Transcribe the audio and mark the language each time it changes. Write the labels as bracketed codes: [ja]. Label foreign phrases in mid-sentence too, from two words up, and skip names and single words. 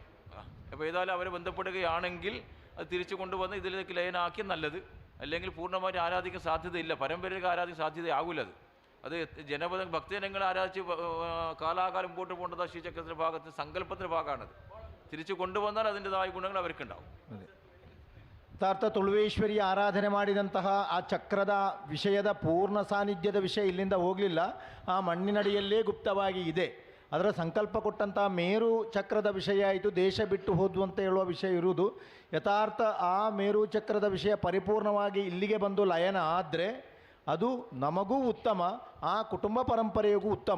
[ml] അപ്പോൾ ഏതായാലും അവരെ ബന്ധപ്പെടുകയാണെങ്കിൽ അത് തിരിച്ചു കൊണ്ടുവന്ന് ഇതിലേക്ക് ലയനാക്കി നല്ലത്. അല്ലെങ്കിൽ പൂർണ്ണമായിട്ട് ആരാധിക്കാൻ സാധ്യതയില്ല, പരമ്പരയ്ക്ക് ആരാധിക്കാൻ സാധ്യതയാകില്ല. അത് ഭക്തജനങ്ങളെ ആരാധിച്ച് കാലാകാലം മുമ്പോട്ട് പോകേണ്ടത് ശ്രീചക്രത്തിൻ്റെ ഭാഗത്ത് സങ്കല്പത്തിൻ്റെ ഭാഗമാണത്. തിരിച്ചു കൊണ്ടുവന്നാൽ അതിൻ്റെതായ ഗുണങ്ങൾ അവർക്കുണ്ടാവും. [kn] ಯಥಾರ್ಥ ತುಳುವೇಶ್ವರಿ ಆರಾಧನೆ ಮಾಡಿದಂತಹ ಆ ಚಕ್ರದ ವಿಷಯದ ಪೂರ್ಣ ಸಾನ್ನಿಧ್ಯದ ವಿಷಯ ಇಲ್ಲಿಂದ ಹೋಗಲಿಲ್ಲ, ಆ ಮಣ್ಣಿನಡಿಯಲ್ಲೇ ಗುಪ್ತವಾಗಿ ಇದೆ. ಅದರ ಸಂಕಲ್ಪ ಕೊಟ್ಟಂತಹ ಮೇರು ಚಕ್ರದ ವಿಷಯ ಆಯಿತು, ದೇಶ ಬಿಟ್ಟು ಹೋದ್ವು ಅಂತ ಹೇಳುವ ವಿಷಯ ಇರುವುದು. ಯಥಾರ್ಥ ಆ ಮೇರು ಚಕ್ರದ ವಿಷಯ ಪರಿಪೂರ್ಣವಾಗಿ ಇಲ್ಲಿಗೆ ಬಂದು ಲಯನ ಆದರೆ ಅದು ನಮಗೂ ಉತ್ತಮ, ಆ ಕುಟುಂಬ ಪರಂಪರೆಗೂ ಉತ್ತಮ.